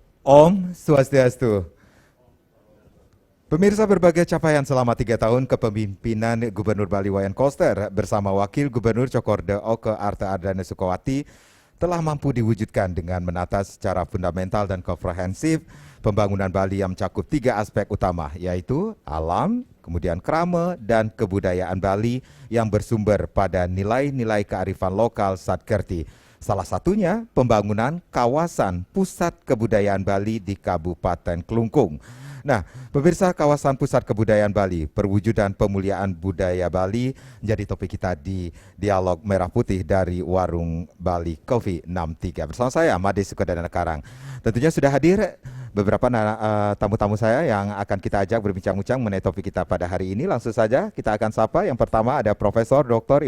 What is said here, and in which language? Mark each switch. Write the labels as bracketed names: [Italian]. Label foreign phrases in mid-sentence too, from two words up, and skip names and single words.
[Balinese] Om Swastiastu. Pemirsa, [Indonesian] berbagai capaian selama 3 tahun kepemimpinan Gubernur Bali Wayan Koster bersama Wakil Gubernur Cokorda Oke Arta Ardana Sukawati telah mampu diwujudkan dengan menata secara fundamental dan komprehensif pembangunan Bali yang mencakup 3 aspek utama, yaitu alam, kemudian krama, dan kebudayaan Bali yang bersumber pada nilai-nilai kearifan lokal Satkerti. Salah satunya pembangunan kawasan pusat kebudayaan Bali di Kabupaten Klungkung. Nah, pemirsa, kawasan pusat kebudayaan Bali, perwujudan pemuliaan budaya Bali menjadi topik kita di Dialog Merah Putih dari Warung Bali Coffee 63. Bersama saya, Made Sukadana Karang. Tentunya sudah hadir beberapa tamu-tamu saya yang akan kita ajak berbincang-bincang mengenai topik kita pada hari ini. Langsung saja kita akan sapa. Yang pertama ada Profesor Dr.